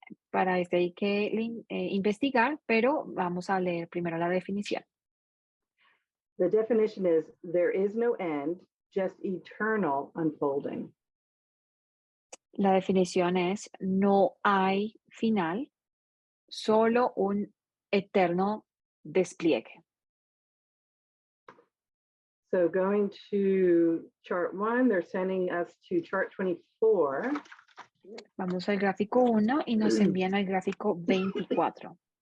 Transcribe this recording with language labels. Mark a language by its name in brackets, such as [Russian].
[Spanish] Para este hay que investigar, pero vamos a leer primero la definición. [English] The definition is, there is no end, just eternal unfolding. [Spanish] La definición es, no hay final, solo un eterno despliegue. [English] So going to chart 1, they're sending us to chart 24. [Spanish] Vamos al gráfico 1 y nos envían al gráfico 24.